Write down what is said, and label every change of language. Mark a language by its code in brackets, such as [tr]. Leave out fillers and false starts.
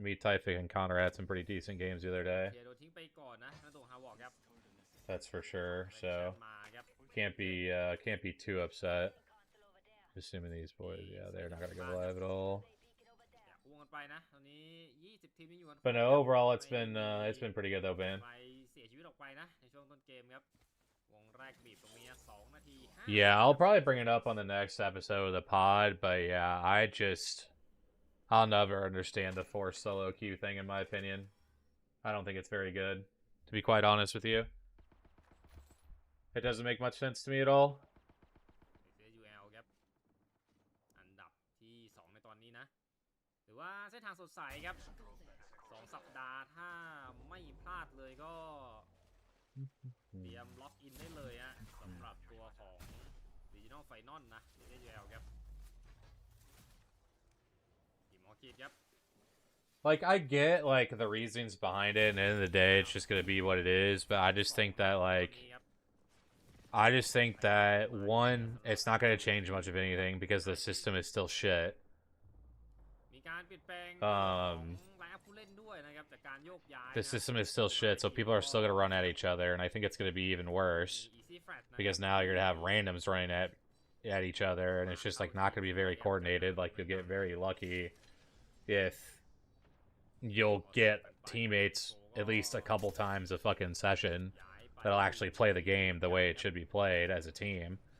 [en] Me, Typhic, and Connor had some pretty decent games the other day. [th] เคลียร์โดนทิ้งไปก่อนนะนั่นตรงฮาวอกครับ [en] That's for sure. [th] แบงค์ [en] So [th] แชทมาครับ [en] can't be too upset. Assuming these boys, yeah, they're not gonna go live at all. [th] อยากพ่วงกันไปนะตอนนี้20ทีมยังอยู่กัน [en] But no, overall it's been pretty good though, man. [th] ไปเสียชีวิตออกไปนะในช่วงต้นเกมครับวงแรกบีบตรงนี้2นาที [en] Yeah, I'll probably bring it up on the next episode of the pod, but yeah, I'll never understand the forced solo queue thing in my opinion. I don't think it's very good, to be quite honest with you. It doesn't make much sense to me at all. [th] UL ครับอันดับที่2ในตอนนี้นะหรือว่าเส้นทางสดใสครับ2สัปดาห์ถ้าไม่พลาดเลยก็เตรียมล็อกอินได้เลยฮะสำหรับตัวของ Regional Final นะ UL ครับทีมออคิดครับ [en] Like, I get, like, the reasons behind it, and at the end of the day, it's just gonna be what it is, but I just think that, like, one, it's not gonna change much of anything, because the system is still shit. [th] มีการเปลี่ยนแปลง ไลน์อัพผู้เล่นด้วยนะครับจากการโยกย้าย [en] The system is still shit, so people are still gonna run at each other, and I think it's gonna be even worse, because now you're gonna have randoms running at each other, and it's just, like, not gonna be very coordinated. Like, you'll get very lucky if you'll get teammates at least a couple times a fucking session that'll actually play the game the way it should be played as a team.